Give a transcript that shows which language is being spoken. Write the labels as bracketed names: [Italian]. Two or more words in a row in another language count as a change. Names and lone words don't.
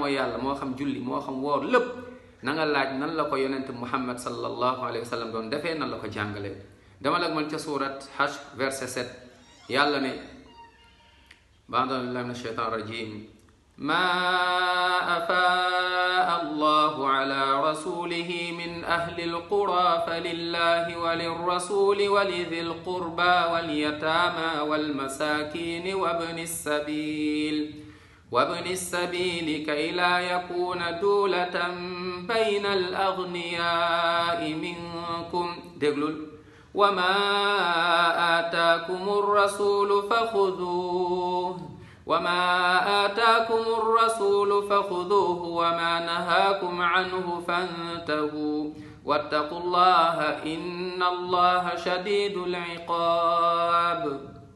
[Wolof] yàlla moo xam julli moo xam woor lépp na nga laaj nan la ko yonent muhammad [Arabic] صلى الله عليه وسلم [Wolof] doon defee nan la ko jàngalee dama la mën ca suurat Hashr verset 7 yàlla ne [Arabic] بعد بالله من الشيطان الرجيم ما أفاء الله على رسوله من أهل القرى فلله وللرسول ولذي القربى واليتامى والمساكين وابن السبيل كي لا يكون دولة بين الأغنياء منكم دغلول وما آتاكم الرسول فخذوه وما نهاكم عنه فانتهوا واتقوا الله إن الله شديد العقاب